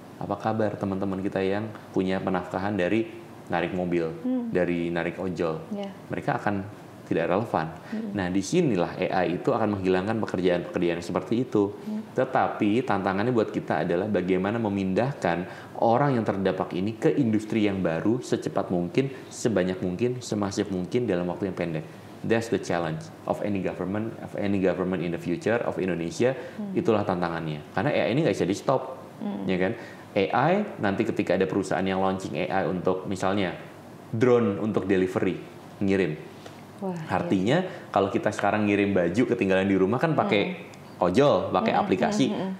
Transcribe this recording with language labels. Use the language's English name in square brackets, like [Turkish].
[Indonesian] Apa kabar teman-teman kita yang punya penafkahan dari narik mobil, dari narik ojol, mereka akan tidak relevan. Nah, disinilah AI itu akan menghilangkan pekerjaan-pekerjaan seperti itu. Tetapi tantangannya buat kita adalah bagaimana memindahkan orang yang terdampak ini ke industri yang baru secepat mungkin, sebanyak mungkin, semasif mungkin dalam waktu yang pendek. [English] That's the challenge of any government in the future of Indonesia. [Indonesian] Itulah tantangannya. Karena AI ini nggak bisa di stop, ya kan? AI nanti ketika ada perusahaan yang launching AI untuk misalnya drone untuk delivery, ngirim. Artinya kalau kita sekarang ngirim baju ketinggalan di rumah kan pakai ojol, pakai aplikasi.